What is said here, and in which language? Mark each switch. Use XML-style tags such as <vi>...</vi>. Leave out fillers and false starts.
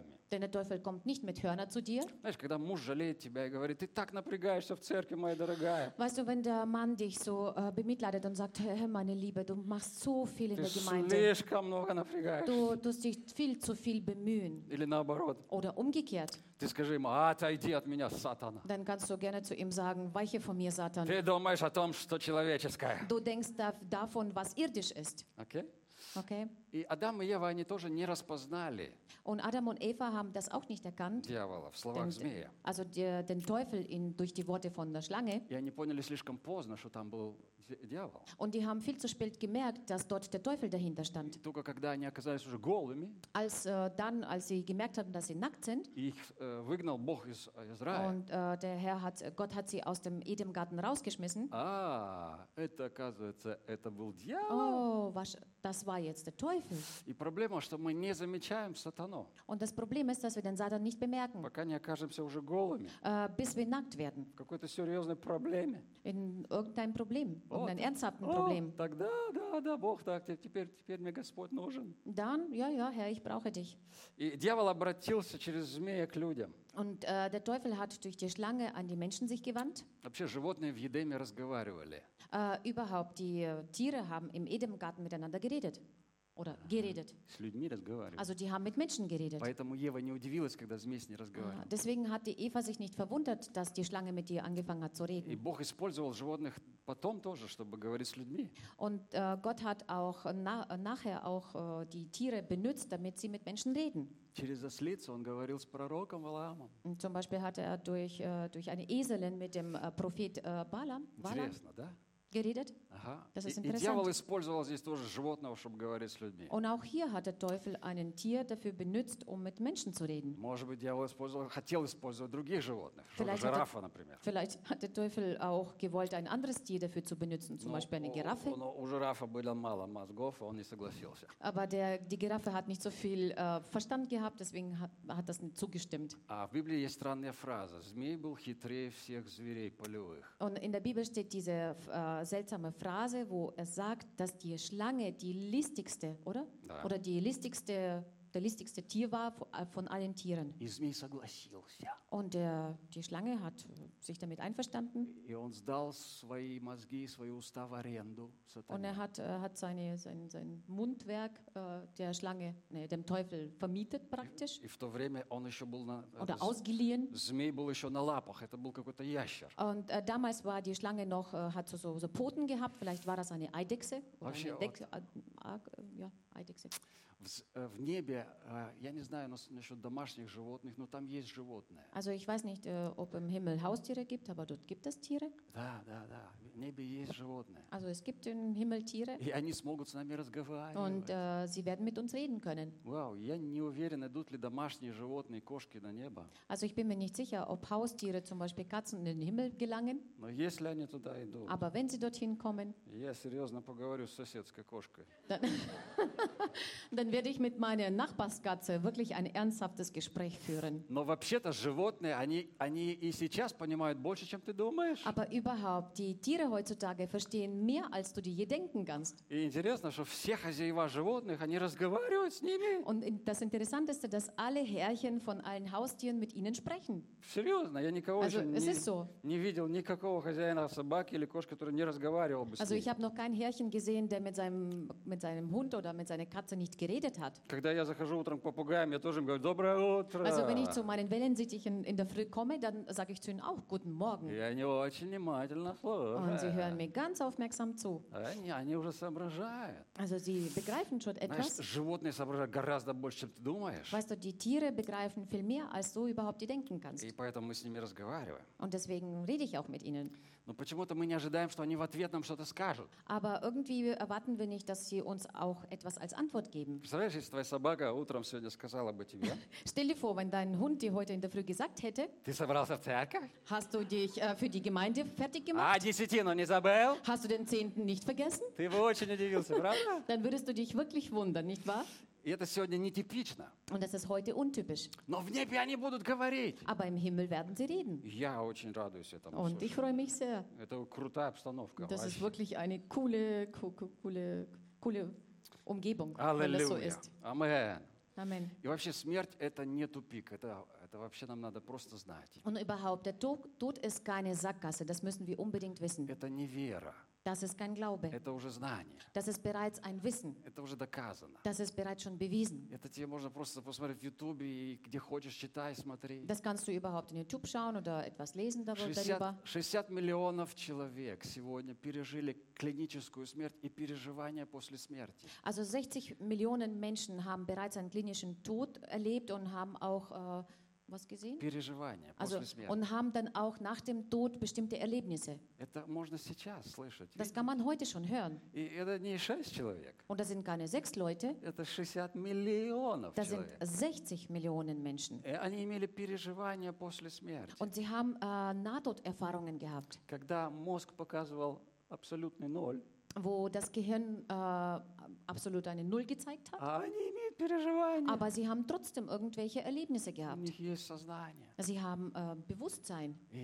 <de>Denn der Teufel kommt nicht mit Hörnern zu dir. Weißt du, wenn der Mann dich so bemitleidet und sagt, hey, meine Liebe, du machst so viel in der Gemeinde. Du tust dich viel zu viel bemühen. Oder umgekehrt.</de> <ru>Ты скажи ему, отойди от меня, Сатан.</ru> <de>Dann kannst du gerne zu ihm sagen, weiche von mir, Satan.</de> <ru>Ты думаешь о том, что человеческое.</ru> <de>Du denkst davon, was irdisch ist. Okay. Okay.</de> <ru>И Адам и Ева они тоже не распознали.</ru> <de>Und Adam und Eva haben das auch nicht erkannt.</de> <ru>Дьявола в словах змея.</ru> <de>Also den Teufel durch die Worte von der Schlange.</de> <ru>И они поняли слишком поздно, что там был дьявол.</ru> <de>Und die haben viel zu spät gemerkt, dass dort der Teufel dahinter stand.</de> <ru>И только когда они оказались уже голыми.</ru> <de>Als sie gemerkt haben, dass sie nackt sind.</de> <ru>Их выгнал Бог из Израиля.</ru> <de>Und der Herr Gott hat sie aus dem Edemgarten rausgeschmissen.</de> <ru>А, это оказывается, это был дьявол.</ru> <de>Oh, das war jetzt der Teufel.</de> <ru>И проблема, что мы не замечаем сатану.</ru> <de>Und das Problem ist, dass wir den Satan nicht bemerken.</de> <ru>Пока не окажемся уже голыми.</ru> <de>Bis wir nackt werden.</de> <ru>В какой-то серьезной проблеме.</ru> <de>In irgendeinem Problem. Вот. In ernsthaften Problem.</de> <ru>О, тогда, да, Бог так, теперь мне Господь нужен.</ru> <de>Dann, ja, Herr, ich brauche dich.</de> <ru>И дьявол обратился через змея к людям.</ru> <de>Und der Teufel hat durch die Schlange an die Menschen sich gewandt.</de> <ru>Вообще, животные в Едеме разговаривали.</ru> <de>Überhaupt, die Tiere haben im Edemgarten miteinander geredet. Oder geredet.</de> <ru>С людьми разговаривали.</ru> <de>Also die haben mit Menschen geredet.</de> <ru>Поэтому Ева не удивилась, когда змей с ней разговаривал.</ru> <de>Deswegen hat die Eva sich nicht verwundert, dass die Schlange mit ihr angefangen hat zu reden.</de> <ru>И Бог использовал животных потом тоже, чтобы говорить с людьми.</ru> <de>Und Gott hat auch nachher auch die Tiere benutzt, damit sie mit Menschen reden.</de> <ru>Через ослицу он говорил с пророком Валаамом.</ru> <de>Zum Beispiel hat er durch eine Eselin mit dem Prophet Balaam.</de> <ru>Интересно, да?</ru> <de>Geredet. Ага. Das ist interessant.</de> <ru>И дьявол использовал здесь тоже животного, чтобы говорить с людьми.</ru> <de>Und auch hier hat der Teufel einen Tier dafür benutzt, um mit Menschen zu reden.</de> <ru>Может быть, дьявол хотел использовать других животных,</ru> <de>vielleicht</de> <ru>что-то жирафа, например.</ru> <de>Vielleicht hat der Teufel auch gewollt, ein anderes Tier dafür zu benutzen, zum Beispiel eine Giraffe.</de> <ru>У жирафа было мало мозгов, он не согласился.</ru> <de>Aber die Giraffe hat nicht so viel Verstand gehabt, deswegen hat das nicht zugestimmt.</de> <ru>А в Библии есть странная фраза: змей был хитрее всех зверей полевых.</ru> <de>Und in der Bibel steht diese seltsame Phrase, wo er sagt, dass die Schlange die listigste, oder?</de> <ru>Да.</ru> <de>Oder die listigste, der listigste Tier war von allen Tieren.</de> <ru>И змей согласился.</ru> <de>Und die Schlange hat sich damit einverstanden.</de> <ru>И он сдал свои мозги, свои уста в аренду.</ru> <de>Und er hat sein Mundwerk der Schlange, dem Teufel vermietet praktisch.</de> <ru>И в то время он еще был на.</ru> <de>Oder ausgeliehen.</de> <ru>Змей был еще на лапах. Это был какой-то ящер.</ru> <de>Und damals war die Schlange noch hat so Poten gehabt. Vielleicht war das eine Eidechse. Eidechse.</de> <ru>В небе, я не знаю, насчет домашних животных, но там есть животные.</ru> <de>Also ich weiß nicht, ob im Himmel Haustiere gibt, aber dort gibt es Tiere.</de> <ru>Да. В небе есть животные.</ru> <de>Also es gibt im Himmel Tiere.</de> <ru>И они смогут с нами разговаривать.</ru> <de>Und sie werden mit uns reden können.</de> <ru>Wow, я не уверен, идут ли домашние животные, кошки на небо.</ru> <de>Also ich bin mir nicht sicher, ob Haustiere, zum Beispiel Katzen, in den Himmel gelangen.</de> <ru>Но если они туда идут.</ru> <de>Aber wenn sie dorthin kommen.</de> <ru>Я серьезно поговорю с соседской кошкой.</ru> <de>Dann werde ich mit meiner Nachbarskatze wirklich ein ernsthaftes Gespräch führen.</de> <ru>Но вообще-то животные, они и сейчас понимают больше, чем ты думаешь.</ru> <de>Aber überhaupt, die Tiere heutzutage verstehen mehr, als du dir je denken kannst.</de> <ru>И интересно, что все хозяева животных, они разговаривают с ними.</ru> <de>Und das Interessanteste, dass alle Herrchen von allen Haustieren mit ihnen sprechen.</de> <ru>Серьезно, я никого</ru> <de>also,</de> <ru>еще не видел никакого хозяина собаки или кошки, который не разговаривал бы с ними.</ru> <de>Also ich habe noch kein Herrchen gesehen, der mit seinem Hund oder mit seiner Katze nicht geredet hat.</de> <ru>Когда я захожу утром к попугаям, я тоже им говорю: "Доброе утро".</ru> <de>Also, wenn ich zu meinen Wellensittichen in der Früh komme, dann sage ich zu ihnen auch guten Morgen.</de> <ru>И они очень внимательно слушают.</ru> <de>Und sie hören mir ganz aufmerksam zu.</de> <ru>Они уже соображают.</ru> <de>Also, sie begreifen schon etwas.</de> <ru>Знаешь, животные соображают гораздо больше, чем ты думаешь.</ru> <de>Weißt du, die Tiere begreifen viel mehr, als du überhaupt dir denken kannst.</de> <ru>И поэтому мы с ними разговариваем.</ru> <de>Und deswegen rede ich auch mit ihnen.</de> <ru>Но почему-то мы не ожидаем, что они в ответ нам что-то скажут.</ru> <de>Aber irgendwie erwarten wir nicht, dass sie uns auch etwas als Antwort geben.</de> <ru>Представляешь, если твоя собака утром сегодня сказала бы тебе?</ru> <de>Stell dir vor, wenn dein Hund dir heute in der Früh gesagt hätte.</de> <ru>Ты собрался в церковь?</ru> <de>Hast du dich für die Gemeinde fertig gemacht?</de> <ru>А десятину не забыл?</ru> <de>Hast du den Zehnten nicht vergessen?</de> <ru>Ты бы очень удивился, правда?</ru> <de>Dann würdest du dich wirklich wundern, nicht wahr?</de> <ru>И это сегодня нетипично.</ru> <de>Und das ist heute untypisch.</de> <ru>Но в небе они будут говорить.</ru> <de>Aber im Himmel werden sie reden.</de> <ru>Я очень радуюсь этому.</ru> <de>Und</de> <ru>слушай.</ru> <de>Ich freue mich sehr.</de> <ru>Это крутая обстановка.</ru> <de>Das ist wirklich eine coole Umgebung, Halleluja. Wenn das so ist. Amen. Amen.</de> <ru>И вообще смерть это не тупик, это вообще нам надо просто знать.</ru> <de>Und überhaupt, der Tod ist keine Sackgasse, das müssen wir unbedingt wissen.</de> <ru>Это не вера.</ru> <de>Das ist kein Glaube.</de> <ru>Это уже знание.</ru> <de>Das ist bereits ein Wissen.</de> <ru>Это уже доказано.</ru> <de>Das ist bereits schon bewiesen.</de> <ru>Это тебе можно просто посмотреть в YouTube и где хочешь читай, смотри.</ru> <de>Das kannst du überhaupt in YouTube schauen oder etwas lesen darüber.</de> <ru>60 миллионов человек сегодня пережили клиническую смерть и переживания после смерти.</ru> <de>Also 60 Millionen Menschen haben bereits einen klinischen Tod erlebt und haben auch was gesehen?</de> <ru>Переживания</ru> <de>also,</de> <ru>после смерти.</ru> <de>Und haben dann auch nach dem Tod bestimmte Erlebnisse.</de> <ru>Это можно сейчас слышать.</ru> <de>Das kann man heute schon hören.</de> <ru>И это не 6 человек.</ru> <de>Und das sind keine 6 Leute.</de> <ru>Это 60 миллионов</ru> <de>das</de> <ru>человек.</ru> <de>Das sind 60 Millionen Menschen.</de> <ru>И они имели переживания после смерти.</ru> <de>Und sie haben Nahtoderfahrungen gehabt.</de> <ru>Когда мозг показывал абсолютный ноль.</ru> <de>Wo das Gehirn absolut eine Null gezeigt hat. Aber sie haben trotzdem irgendwelche Erlebnisse gehabt. Sie haben Bewusstsein.</de>